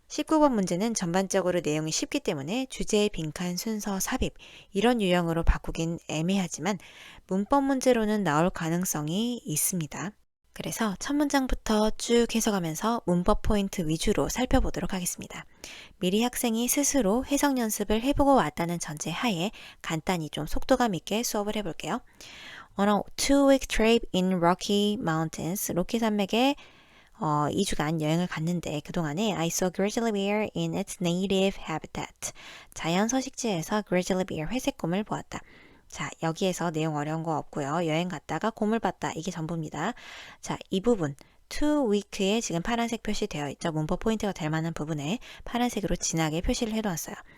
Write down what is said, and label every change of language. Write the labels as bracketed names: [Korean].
[Korean] 19번 문제는 전반적으로 내용이 쉽기 때문에 주제, 빈칸, 순서, 삽입 이런 유형으로 바꾸긴 애매하지만 문법 문제로는 나올 가능성이 있습니다. 그래서 첫 문장부터 쭉 해석하면서 문법 포인트 위주로 살펴보도록 하겠습니다. 미리 학생이 스스로 해석 연습을 해보고 왔다는 전제 하에 간단히 좀 속도감 있게 수업을 해볼게요. [English] On a 2-week trip in Rocky Mountains, [Korean] 로키 산맥에 2주간 여행을 갔는데 그동안에 [English] I saw grizzly bear in its native habitat. [Korean] 자연 서식지에서 grizzly bear 회색곰을 보았다. 자, 여기에서 내용 어려운 거 없고요. 여행 갔다가 곰을 봤다. 이게 전부입니다. 자, 이 부분 to week에 지금 파란색 표시되어 있죠. 문법 포인트가 될 만한 부분에 파란색으로 진하게 표시를 해놓았어요.